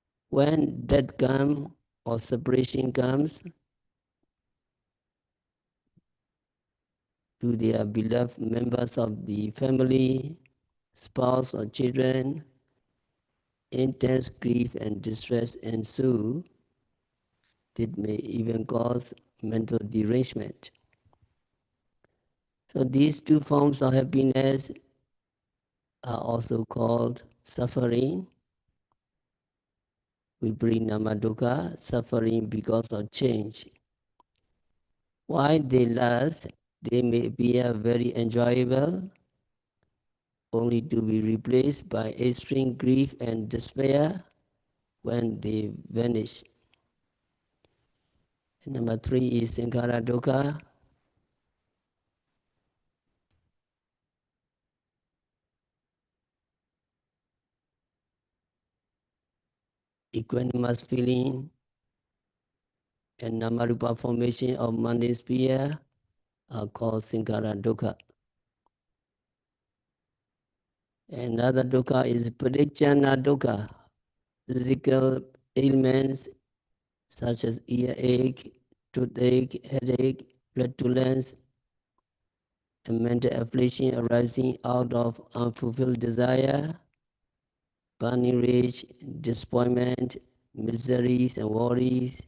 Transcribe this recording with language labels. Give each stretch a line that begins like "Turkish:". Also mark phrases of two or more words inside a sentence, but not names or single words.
English: When death comes or separation comes to their beloved members of the family, spouse or children, intense grief and distress ensue. It may even cause mental derangement. So these two forms of happiness are also called suffering.
Pali: Viprinama dukkha,
English: suffering because of change. While they last, they may appear very enjoyable, only to be replaced by extreme grief and despair when they vanish. And number 3 is
Pali: sankhara dukkha.
English: Equanimous feeling and namarupa formation of mundane sphere are called
Pali: sankhara dukkha.
English: Another dukkha is
Pali: pradikshana dukkha.
English: Physical ailments such as earache, toothache, headache, flatulence, and mental affliction arising out of unfulfilled desire, burning rage, disappointment, miseries, and worries.